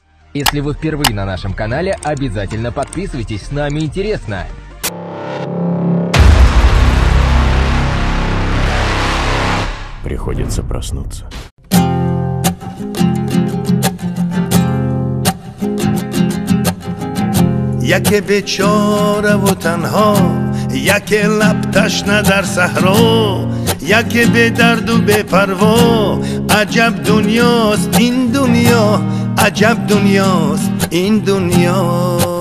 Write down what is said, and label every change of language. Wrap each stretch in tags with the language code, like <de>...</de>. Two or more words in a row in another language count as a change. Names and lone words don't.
<ru>Если вы впервые на нашем канале, обязательно подписывайтесь, с нами интересно. Приходится проснуться.</ru> <tg>یک بیچاره و تنها، یک لب تشنه در صحرا، یک بی درد و بی پروا. عجب دنیاست این دنیا، عجب دنیاست این دنیا.</tg>